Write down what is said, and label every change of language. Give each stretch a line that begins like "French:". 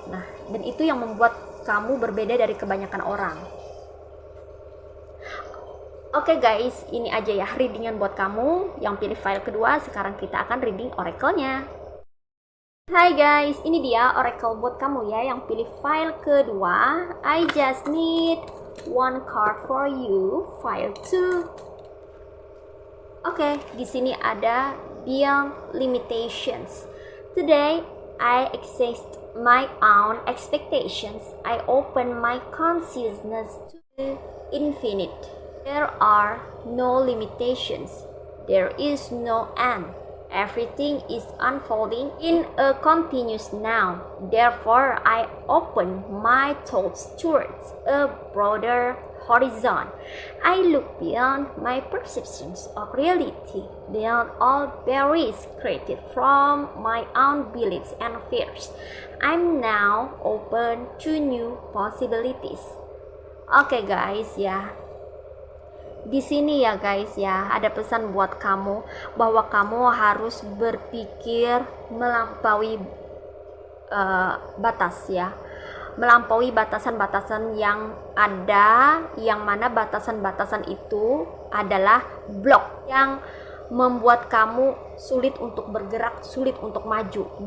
Indonesian: Nah, dan itu yang membuat kamu berbeda dari kebanyakan orang. Oke guys, ini aja ya readingan buat kamu yang pilih file kedua. Sekarang kita akan reading oracle-nya. Hai guys, ini dia oracle buat kamu ya yang pilih file kedua.
English: I just need one card for you, file 2.
Indonesian: Oke, di sini ada beyond limitations.
English: Today I exceed my own expectations. I open my consciousness to the infinite. There are no limitations. There is no end. Everything is unfolding in a continuous now. Therefore, I open my thoughts towards a broader horizon. I look beyond my perceptions of reality, beyond all barriers created from my own beliefs and fears. I'm now open to new possibilities.
Indonesian: Oke guys ya. Di sini ya guys ya, ada pesan buat kamu bahwa kamu harus berpikir melampaui batas ya. Melampaui batasan-batasan yang ada, yang mana batasan-batasan itu adalah blok yang membuat kamu sulit untuk bergerak, sulit untuk maju.